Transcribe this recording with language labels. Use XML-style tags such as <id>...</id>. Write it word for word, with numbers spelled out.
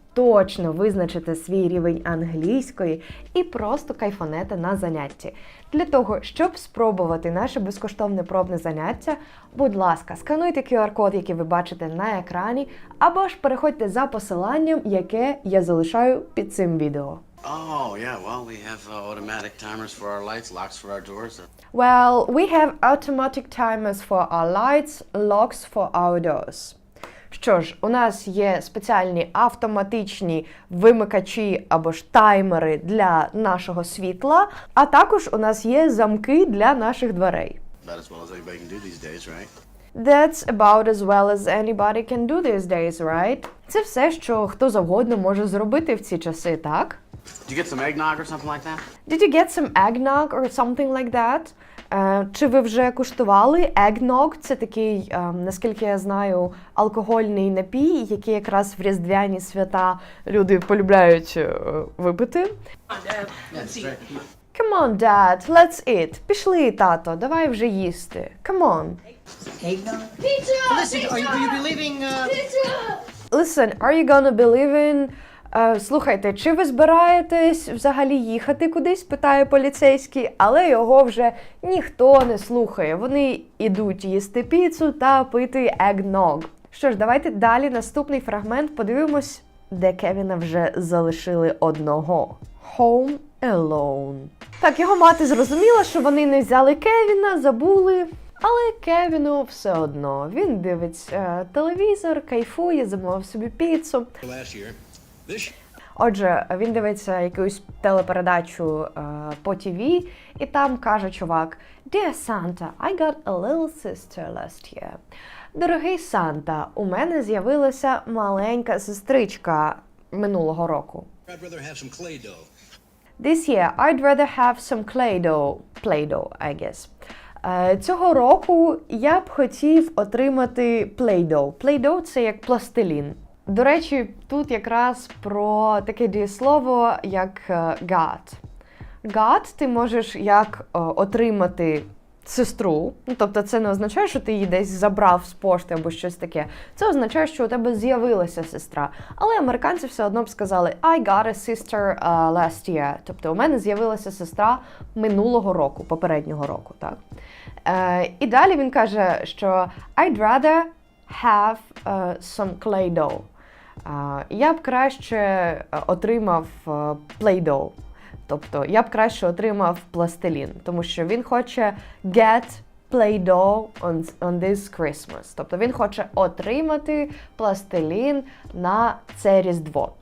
<uk>точно визначити свій рівень англійської і просто кайфанете на занятті. Для того, щоб спробувати наше безкоштовне пробне заняття, будь ласка, скануйте кю ар-код, який ви бачите на екрані, або ж переходьте за посиланням, яке я залишаю під цим відео.</uk> <en>Oh, yeah, well, we have uh, automatic timers for our lights, locks for our doors. Well, we have automatic timers for our lights, locks for our doors.</en> <uk>Що ж, у нас є спеціальні автоматичні вимикачі або ж таймери для нашого світла, а також у нас є замки для наших дверей.</uk> <en>About as well as anybody can do these days, right? That's about as well as anybody can do these days, right?</en> <uk>Це все, що хто завгодно може зробити в ці часи, так?</uk> <en>Did you get some eggnog or something like that? Did you get some eggnog or something like that?</en> <uk>Е, чи ви вже куштували eggnog? Це такий, е, наскільки я знаю, алкогольний напій, який якраз в різдвяні свята люди полюбляють е, випити.</uk> <en>Come on, Dad, let's eat.</en> <uk>Пішли, тато, давай вже їсти.</uk> <en>Come on. Eggnog? Pizza! Listen, are you, will you be leaving, uh, Pizza! Listen, are you gonna be leaving...</en> <uk>Е, Слухайте, чи ви збираєтесь взагалі їхати кудись? Питає поліцейський, але його вже ніхто не слухає. Вони ідуть їсти піцу та пити eggnog. Що ж, давайте далі наступний фрагмент подивимось, де Кевіна вже залишили одного.</uk> <en>Home alone.</en> <uk>Так, його мати зрозуміла, що вони не взяли Кевіна, забули. Але Кевіну все одно. Він дивиться е, телевізор, кайфує, замовив собі піцу.</uk> <en>Last year, this</en> <uk>Отже, він дивиться якусь телепередачу е, по ті ві, і там каже чувак:</uk> <en>Dear Santa, I got a little sister last year.</en> <uk>Дорогий Санта, у мене з'явилася маленька сестричка минулого року.</uk> <en>I'd rather have some clay dough. This year I'd rather have some clay dough. Play dough, I guess.</en> <uk>Е, Цього року я б хотів отримати play-doh. Play-doh – це як пластилін. До речі, тут якраз про таке дієслово, як е, got. Got ти можеш як е, отримати сестру, ну, тобто це не означає, що ти її десь забрав з пошти або щось таке. Це означає, що у тебе з'явилася сестра. Але американці все одно б сказали</uk> <en>I got a sister uh, last year.</en> <uk>Тобто у мене з'явилася сестра минулого року, попереднього року. Так? Е, і далі він каже, що</uk> <en>I'd rather have uh, some clay dough.</en> <uk>Е, я б краще е, отримав uh, play dough. Тобто я б краще отримав пластилін, тому що він хоче</uk> <en>get Play-Doh on, on this Christmas.</en> <uk>Тобто він хоче отримати пластилін на це Різдво.</uk>